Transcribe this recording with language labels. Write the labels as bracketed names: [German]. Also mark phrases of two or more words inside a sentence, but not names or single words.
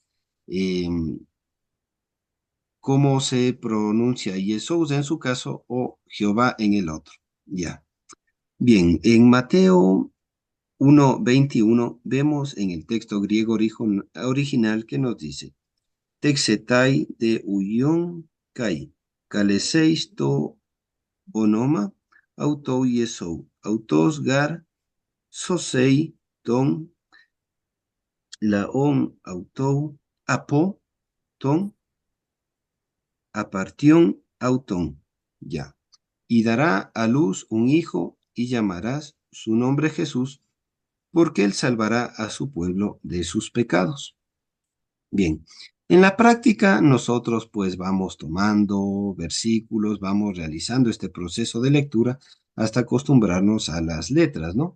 [Spanish] Cómo se pronuncia Jesús en su caso o Jehová en el otro. Ya. Bien, en Mateo 1:21 vemos en el texto griego original que nos dice, [Greek] τέξεται δὲ υἱὸν καὶ καλέσεις τὸ ὄνομα αὐτοῦ Ἰησοῦ αὐτὸς γὰρ σώσει τὸν λαὸν αὐτοῦ ἀπὸ, τῶν ἁμαρτιῶν αὐτῶν. [Spanish] Ya. Y dará a luz un hijo y llamarás su nombre Jesús, porque él salvará a su pueblo de sus pecados. Bien, en la práctica nosotros pues vamos tomando versículos, vamos realizando este proceso de lectura hasta acostumbrarnos a las letras, ¿no?